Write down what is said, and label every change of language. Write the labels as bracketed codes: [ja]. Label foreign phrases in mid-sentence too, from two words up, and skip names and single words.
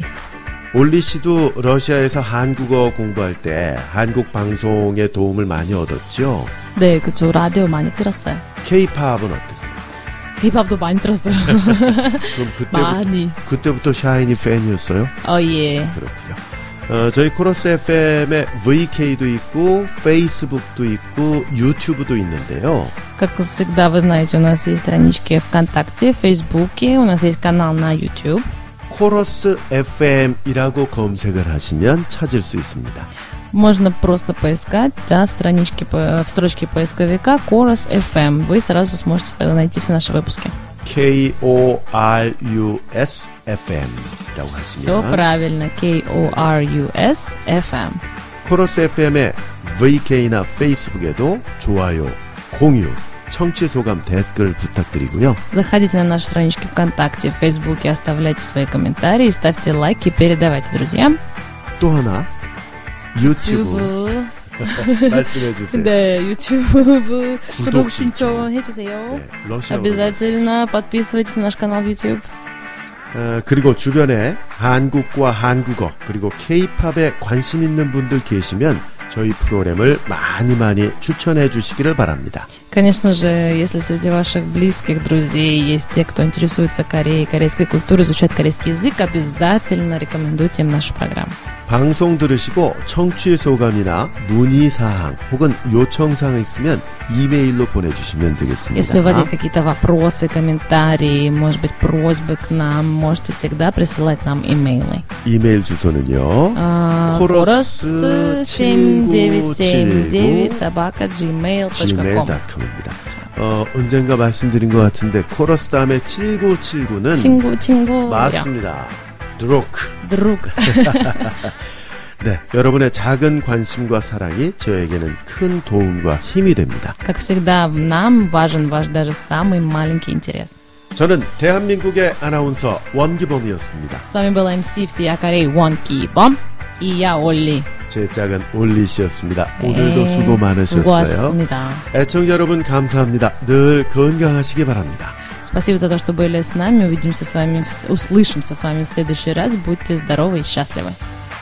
[ko] 올리 씨도 러시아에서 한국어 공부할 때 한국 방송의 도움을 많이 얻었죠? 네, 그쵸. 라디오 많이 들었어요. K-팝은 어땠어요? K-팝도 많이 들었어요. 그럼 그때부터 샤이니 팬이었어요? 예. 그렇군요. 저희 코러스 FM에 VK도 있고 페이스북도 있고 유튜브도 있는데요. [ru] Как всегда, вы знаете, у нас есть странички ВКонтакте, в Фейсбуке, у нас есть канал на YouTube. [ko] 코러스 FM이라고 검색을 하시면 찾을 수 있습니다. [ru] Можно просто поискать, да, в строчке поисковика Корос FM. Вы сразу сможете тогда найти все наши выпуски. [ko] KORUS FM 라고 하시면 [ru] Все правильно. KORUS FM. [ko] 코러스 FM의 VK나 페이스북에도 좋아요, 공유, 청취 소감 댓글 부탁드리고요. [ru] Заходите на наши странички ВКонтакте, в Фейсбуке, оставляйте свои комментарии, ставьте лайки, передавайте друзьям. [ko] 또 하나 유튜브 말씀해 주세요. 네, 유튜브 구독 신청해 주세요. 네, [ru] Обязательно подписывайтесь на наш канал в YouTube. [ko] 그리고 주변에 한국과 한국어 그리고 K-팝에 관심 있는 분들 계시면 저희 프로그램을 많이 추천해 주시기를 바랍니다. [ru] Конечно же, если среди ваших близких друзей есть те, кто интересуется Кореей, корейской культурой, изучает корейский язык, обязательно рекомендуйте им нашу программу. [ko] 방송 들으시고 청취 소감이나 문의사항 혹은 요청사항 있으면 이메일로 보내주시면 되겠습니다. [ru] Если у вас есть какие-то вопросы, комментарии, может быть, просьбы к нам, можете всегда присылать нам имейлы. [ko] 이메일 주소는요. koros7979@gmail.com 입니다. 언젠가 말씀드린 것 같은데 코러스 다음에 7979는 친구 맞습니다. 드룩. 네, 여러분의 작은 관심과 사랑이 저에게는 큰 도움과 힘이 됩니다. [ru] Как всегда, нам важен ваш даже самый маленький интерес. [ko] 저는 대한민국의 아나운서 원기범이었습니다. [ru] С вами был MC всея Кореи Won Ki-bom и я Олли. [ko] 제 짝은 올리 씨였습니다. 오늘도 수고 많으셨어요. 수고하셨습니다. 애청자 여러분 감사합니다. 늘 건강하시기 바랍니다. [ru] Спасибо за то, что были с нами. Увидимся с вами, услышимся с вами в следующий раз. Будьте здоровы и счастливы.